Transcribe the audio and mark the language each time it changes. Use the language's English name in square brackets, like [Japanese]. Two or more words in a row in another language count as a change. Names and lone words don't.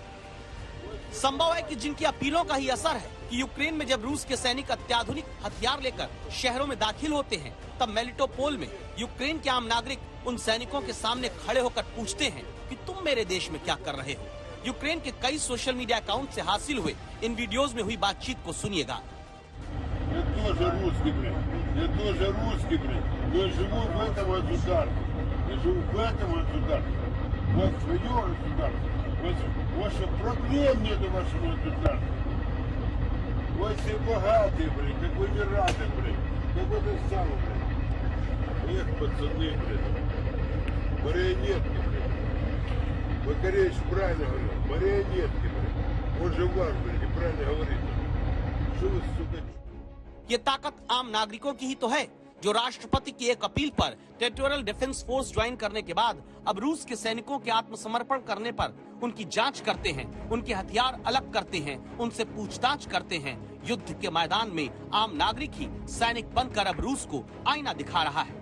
[Hindi] संभव है कि जिनकी अपीलों का ही असर है कि यूक्रेन में जब रूस के सैनिक अत्याधुनिक हथियार लेकर शहरों में दाखिल होते हैं, तब मेलिटोपोल में यूक्रेन के आम नागरिक उन सैनिकों के सामने खड़े होकर पूछते हैं कि तुम मेरे देश में क्या कर रहे हो। यूक्रेन के कई सोशल मीडिया अकाउंट से हासिल हुए इन वीडियोस में हुई बातचीत को सुनिएगा। [Russian] Ваша проблем нет вашего государства. Вы все богатые, блин, как вы не рады, блин. Как вы это самое, блин. Эх, пацаны, блин. Марионетки, блин. Макаревич правильно говорил. Марионетки, блин. Он же ваш, блин, неправильно говорит. Что вы, сука... [Hindi] ये ताकत आम नागरिकों की ही तो है, जो राष्ट्रपति की एक अपील पर टेरिटोरियल डिफेंस फोर्स ज्वाइन करने के बाद अब रूस के सैनिकों के आत्मसमर्पण करने पर उनकी जांच करते हैं, उनके हथियार अलग करते हैं, उनसे पूछताछ करते हैं। युद्ध के मैदान में आम नागरिक ही सैनिक बनकर अब रूस को आईना दिखा रहा है।